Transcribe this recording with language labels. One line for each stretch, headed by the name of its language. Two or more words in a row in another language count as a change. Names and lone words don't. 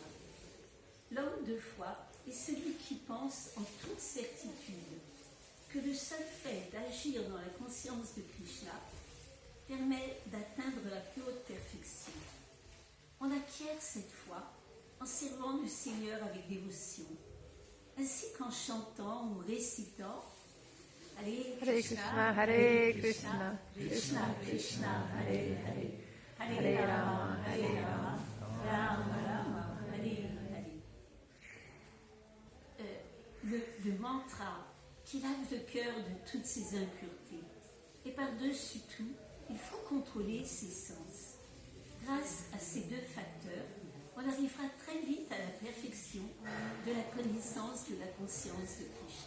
French: L'homme de foi est celui qui pense en toute certitude que le seul fait d'agir dans la conscience de Krishna permet d'atteindre la plus haute perfection. On acquiert cette foi en servant le Seigneur avec dévotion, ainsi qu'en chantant ou récitant
Sanskrit: Hare Krishna, Hare Krishna, Krishna Krishna, Hare Hare, Hare Rama, Rama Rama, Hare Hare.
French: Le mantra qui lave le cœur de toutes ses impuretés. Et par-dessus tout, il faut contrôler ses sens. Grâce à ces deux facteurs, on arrivera très vite à la perfection de la connaissance de la conscience de Krishna.